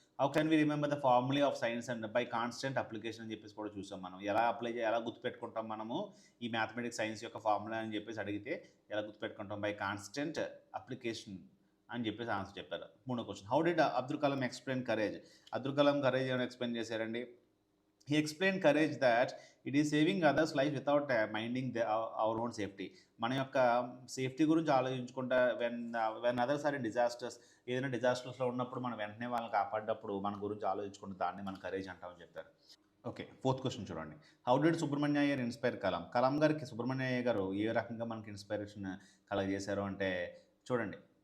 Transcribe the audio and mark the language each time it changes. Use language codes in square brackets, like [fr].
[en] how can we remember the formula of science and by constant application [te] అని చెప్పేసి కూడా చూసాం మనం. ఎలా గుర్తుపెట్టుకుంటాం మనము ఈ మ్యాథమెటిక్స్ సైన్స్ యొక్క ఫార్ములా అని చెప్పేసి అడిగితే ఎలా గుర్తుపెట్టుకుంటాం? [en] by constant application [te] అని చెప్పేసి ఆన్సర్ చెప్పారు. మూడో question. [en] How did Abdul Kalam explain courage. [te] Abdul Kalam courage ఏమైనా ఎక్స్ప్లెయిన్ చేశారండి? [en] He explained courage that it is saving others' life without minding our own safety. [te] మన యొక్క సేఫ్టీ గురించి ఆలోచించుకుంటా [en] When others are in disasters. [te] ఏదైనా డిజాస్టర్స్లో ఉన్నప్పుడు మనం వెంటనే వాళ్ళని కాపాడినప్పుడు మన గురించి ఆలోచించుకుంటే దాన్ని మన కరేజ్ అంటామని చెప్పారు. ఓకే. ఫోర్త్ క్వశ్చన్ చూడండి. [en] How did Subrahmanya Iyer inspire Kalam. [te] Kalam గారికి సుబ్రహ్మణ్య అయ్యర్ గారు ఏ రకంగా మనకి ఇన్స్పిరేషన్ కలగజేశారు అంటే చూడండి.